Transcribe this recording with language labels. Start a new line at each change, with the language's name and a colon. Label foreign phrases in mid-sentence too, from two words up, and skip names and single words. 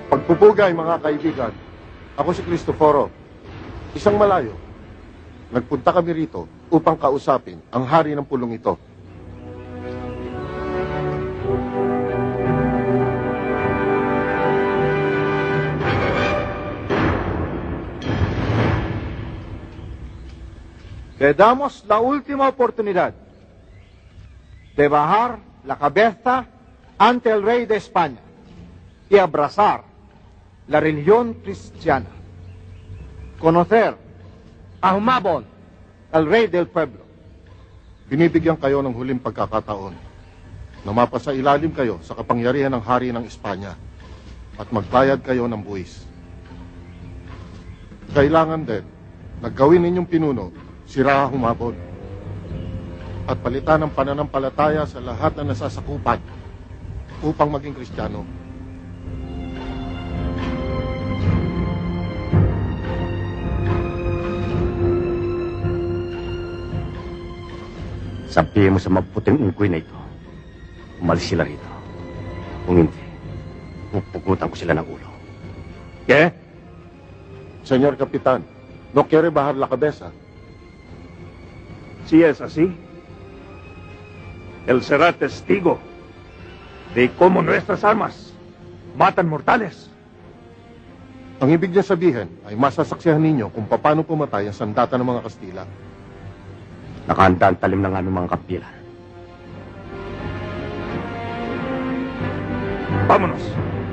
Filipino: Pupugay, mga kaibigan. Ako si Cristoforo. Isang malayo. Nagpunta kami rito upang kausapin ang hari ng pulong ito.
Spanish: Le damos la última oportunidad de bajar la cabeza ante el rey de España y abrazar la religión cristiana. Conocer a Humabon, el rey del pueblo.
Filipino: Binibigyan kayo ng huling pagkakataon na mapasailalim kayo sa kapangyarihan ng hari ng Espanya at magbayad kayo ng buwis. Kailangan din na gawin ninyong pinuno si Ra Humabon at palitan ng pananampalataya sa lahat na nasasakupan upang maging Kristiyano. Sabihin mo sa maputing unggoy na ito, umalis sila rito. Kung hindi, pupugutan ko sila ng ulo.
Spanish: ¿Qué? Señor Kapitan, ¿no quiere bajar la cabeza? Si es así, él será testigo de cómo nuestras armas matan mortales.
Filipino: Ang ibig niya sabihin ay masasaksihan ninyo kung paano pumatay ang sandata ng mga Kastila. Nakahanda ang talim ng aming mga kapilan.
Spanish: Vámonos.